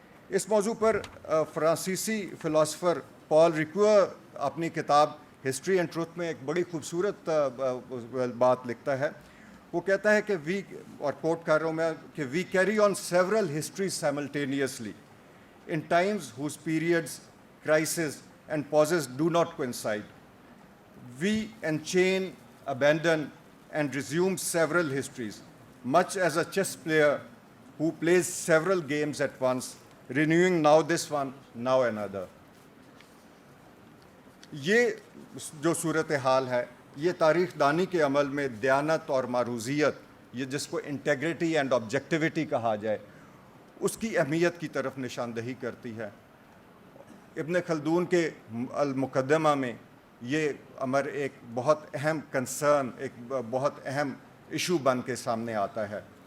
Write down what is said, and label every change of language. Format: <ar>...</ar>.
<ur>اس موضوع پر فرانسیسی فلاسفر پال ریکوئر اپنی کتاب ہسٹری اینڈ ٹروتھ میں ایک بڑی خوبصورت بات لکھتا ہے. وہ کہتا ہے کہ اور کوٹ کر رہا ہوں میں, کہ</ur> <en>We carry on several histories simultaneously in times whose periods, crises and pauses do not coincide. We enchain, abandon and resume several histories, much as a chess player who plays several games at once, renewing now this one, now another.</en> <ur>یہ جو صورتحال ہے یہ تاریخ دانی کے عمل میں دیانت اور معروضیت, یہ جس کو انٹیگریٹی اینڈ آبجیکٹیوٹی کہا جائے, اس کی اہمیت کی طرف نشاندہی کرتی ہے. ابن خلدون کے المقدمہ میں یہ امر ایک بہت اہم کنسرن, ایک بہت اہم ایشو بن کے سامنے آتا ہے.</ur>